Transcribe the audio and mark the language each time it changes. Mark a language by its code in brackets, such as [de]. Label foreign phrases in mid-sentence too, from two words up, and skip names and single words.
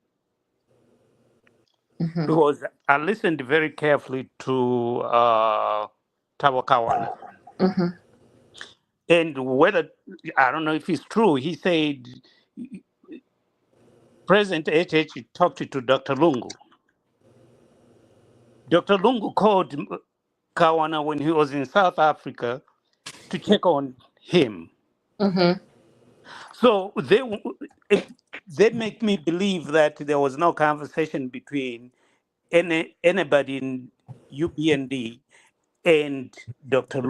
[en] Mm-hmm. Because I listened very carefully to Tawakawana. Mm-hmm. And whether, I don't know if it's true, he said President HH talked to Dr. Lungu. Dr. Lungu called Kawana when he was in South Africa to check on him. Mm-hmm. So they make me believe that there was no conversation between anybody in UPND and Dr.